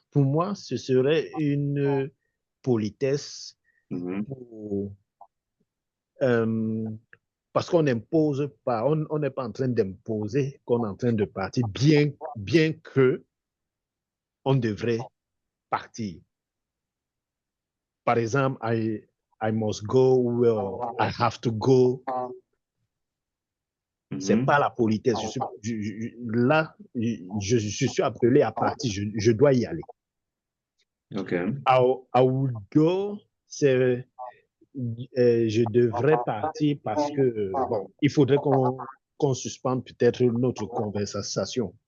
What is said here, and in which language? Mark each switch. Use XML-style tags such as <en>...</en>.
<fr>Pour moi, ce serait une politesse Mhm. pour, euh, parce qu'on n'impose pas, on n'est pas en train d'imposer qu'on est en train de partir, bien que on devrait partir. Par exemple,</fr> <en>I must go, ou I have to go.</en> <fr>C'est Mhm. pas la politesse. Là, je suis appelé à partir, je dois y aller.</fr> <en>OK. I would go,</en> <fr>c'est je devrais partir parce que, bon, il faudrait qu'on suspende peut-être notre conversation.</fr>